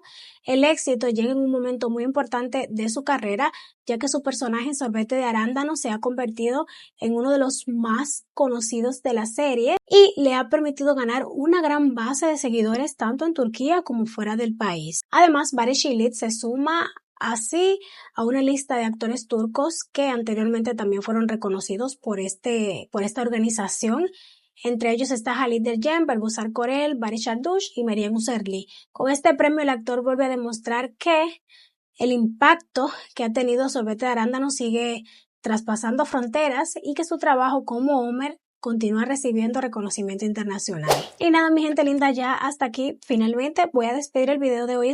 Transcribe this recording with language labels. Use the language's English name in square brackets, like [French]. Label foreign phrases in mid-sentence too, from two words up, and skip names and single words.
[Spanish] El éxito llega en un momento muy importante de su carrera, ya que su personaje en Sorbete de Arándano se ha convertido en uno de los más conocidos de la serie y le ha permitido ganar una gran base de seguidores tanto en Turquía como fuera del país. Además, Barış Çiğlik se suma así a una lista de actores turcos que anteriormente también fueron reconocidos por esta organización. Entre ellos está Halit Ergen, Berbuzar Korel, Barış Arduç y Meryem Uzerli. Con este premio el actor vuelve a demostrar que el impacto que ha tenido Sorbete de Arándano sigue traspasando fronteras y que su trabajo como Homer continúa recibiendo reconocimiento internacional. Y nada, mi gente linda, ya hasta aquí finalmente voy a despedir el video de hoy.